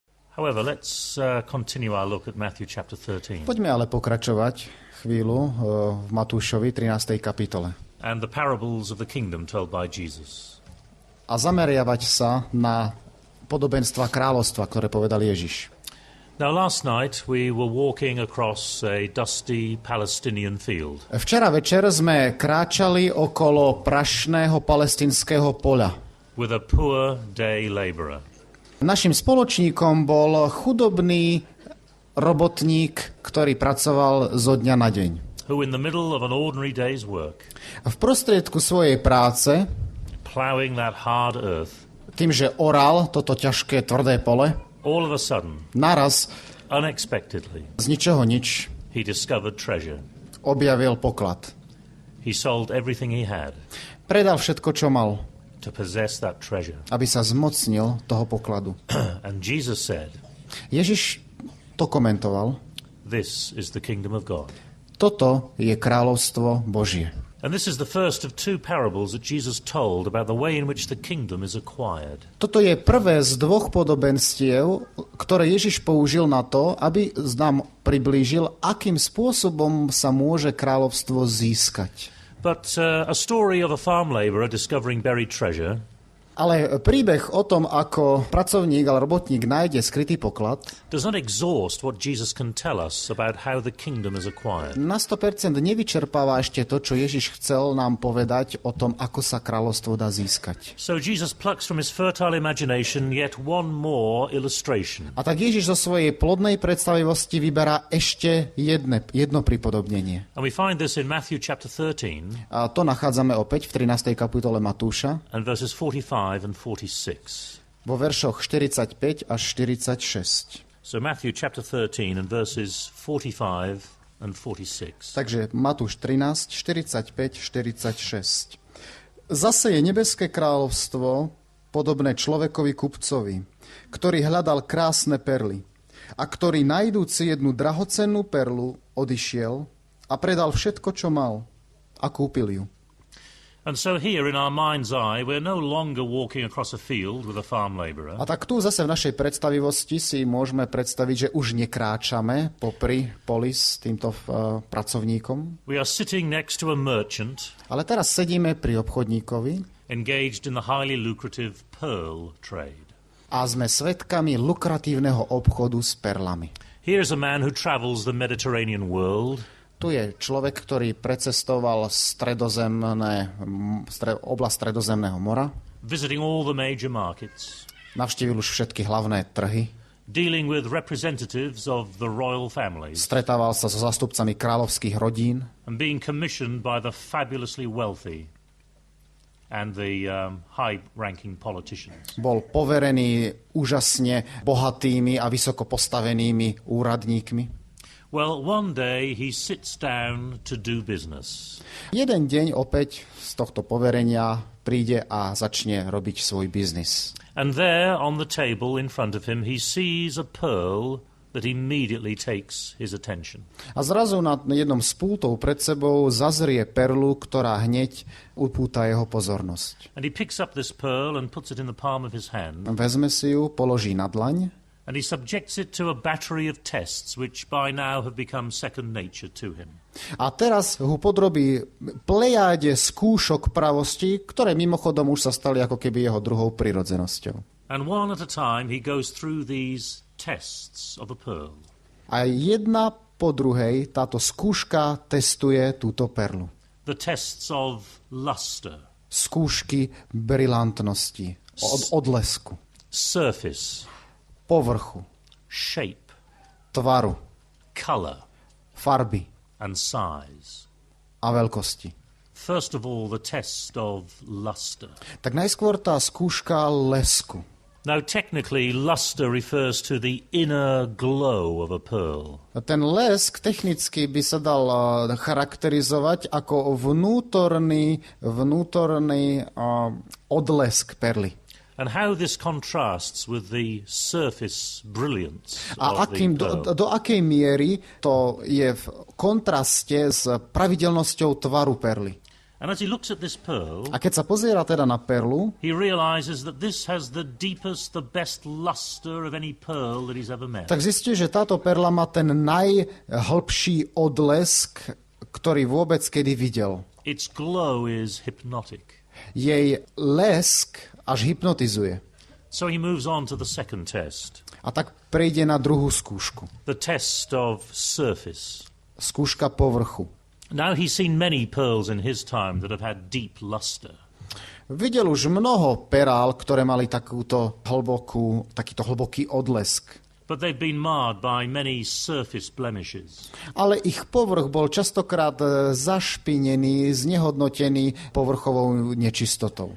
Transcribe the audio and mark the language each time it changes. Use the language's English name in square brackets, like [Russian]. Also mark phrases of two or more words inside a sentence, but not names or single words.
[English] However, let's continue our look at Matthew chapter 13. [Slovak] Poďme ale pokračovať chvíľu v Matúšovi 13. kapitole. [English] And the parables of the kingdom told by Jesus. [Slovak] A zameriavať sa na podobenstva kráľovstva, ktoré povedal Ježiš. [English] Now last night we were walking across a dusty Palestinian field. [Slovak] Včera večer sme kráčali okolo prašného palestinského poľa. [English] With a poor day laborer. [Slovak] Našim spoločníkom bol chudobný robotník, ktorý pracoval zo dňa na deň. [English] Who in the middle of an ordinary day's work, [Slovak] v prostriedku svojej práce, [English] plowing that hard earth, [Slovak] tým, že oral toto ťažké, tvrdé pole, [English] all of a sudden, [Slovak] naraz, [English] unexpectedly, [Slovak] z ničoho nič, [English] he discovered treasure. [Slovak] Objavil poklad. [English] He sold everything he had. [Slovak] Predal všetko, čo mal, [English] to possess that treasure. [Slovak] Aby sa zmocnil toho pokladu. [English] And Jesus said, [Slovak] Ježiš to komentoval. [English] This is the kingdom of God. [Slovak] Toto je kráľovstvo Božie. [English] And this is the first of two parables that Jesus told about the way in which the kingdom is acquired. [Slovak] Toto je prvé z dvoch podobenstiev, ktoré Ježiš použil na to, aby nám priblížil, akým spôsobom sa môže kráľovstvo získať. [English] But a story of a farm laborer discovering buried treasure. [Slovak] Ale príbeh o tom, ako pracovník alebo robotník nájde skrytý poklad, [English] does not exhaust what Jesus can tell us about how the kingdom is acquired. [Slovak] Na 100% nevyčerpáva ešte to, čo Ježiš chcel nám povedať o tom, ako sa kráľovstvo dá získať. [English] So Jesus plucks from his fertile imagination yet one more illustration. [Slovak] A tak Ježiš zo svojej plodnej predstavivosti vyberá ešte jedno pripodobnenie. [English] And we find this in Matthew chapter 13. [Slovak] A to nachádzame opäť v 13. kapitole Matúša. [English] And verses 45 and 46. [Slovak] Vo veršoch 45 až 46. [English] So Matthew chapter 13 and verses 45 and 46. [Slovak] Takže Matúš 13, 45, 46. Zase je nebeské kráľovstvo podobné človekovi kupcovi, ktorý hľadal krásne perly a ktorý najdúci jednu drahocennú perlu odišiel a predal všetko, čo mal a kúpil ju. [English] And so here in our mind's eye we're no longer walking across a field with a farm laborer. [Slovak] A tak tu zase v našej predstavivosti si môžeme predstaviť, že už nekráčame popri poli s týmto pracovníkom. [English] We are sitting next to a merchant. [Slovak] Ale teraz sedíme pri obchodníkovi. [English] Engaged in the highly lucrative pearl trade. [Slovak] A sme svedkami lukratívneho obchodu s perlami. [English] Here's a man who travels the Mediterranean world. [Slovak] Tu je človek, ktorý precestoval oblasť Stredozemného mora. [English] Visiting all the major markets. [Slovak] Navštívil už všetky hlavné trhy. [English] Dealing with representatives of the royal families. [Slovak] Stretával sa so zástupcami kráľovských rodín. [English] And being commissioned by the fabulously wealthy and the high-ranking politicians. [Slovak] Bol poverený úžasne bohatými a vysoko postavenými úradníkmi. [English] Well, one day he sits down to do business. [Slovak] Jeden deň opäť z tohto poverenia príde a začne robiť svoj biznis. [English] And there on the table in front of him he sees a pearl that immediately takes his attention. [Slovak] A zrazu na jednom z pultov pred sebou zazrie perlu, ktorá hneď upúta jeho pozornosť. [English] And he picks up this pearl and puts it in the palm of his hand. [Slovak] Vezme si ju, položí na dlaň. [English] And he subjects it to a battery of tests which by now have become second nature to him. [Slovak] A teraz ho podrobí plejáde skúšok pravosti, ktoré mimochodom už sa stali ako keby jeho druhou prirodzenosťou. [English] And one at a time he goes through these tests of a pearl. [Slovak] A jedna po druhej táto skúška testuje túto perlu. [English] The tests of luster. [Slovak] Skúšky brilantnosti, odlesku. [English] Surface. [Slovak] Povrchu, [English] shape, [Slovak] tvaru, [English] color, [Slovak] farby [English] and size. [Slovak] A veľkosti. [English] First of all, the test of luster. [Slovak] Tak najskôr tá skúška lesku. [English] Now, technically, luster refers to the inner glow of a pearl. [Slovak] Ten lesk technicky by sa dal charakterizovať ako vnútorný odlesk perly. [English] And how this contrasts with the surface brilliance [Slovak] a [English] of the pearl. [Slovak] do akej miery to je v kontraste s pravidelnosťou tvaru perly. [English] And as he looks at this pearl, [Slovak] A keď sa poziera teda na perlu, [English] he realizes that this has the deepest, the best luster of any pearl that he's ever met. [Slovak] tak zistí, že táto perla má ten najhlbší odlesk, ktorý vôbec kedy videl. [English] Its glow is hypnotic. [Slovak] Jej lesk až hypnotizuje. [English] So he moves on to the second test, [Slovak] A tak prejde na druhú skúšku. [English] the test of surface. [Slovak] Skúška povrchu. [English] Now he's seen many pearls in his time that have had deep luster. [Slovak] Videl už mnoho perál, ktoré mali takýto hlboký odlesk. [English] But they've been marred by many surface blemishes. [Slovak] Ale ich povrch bol častokrát zašpinený, znehodnotený povrchovou nečistotou.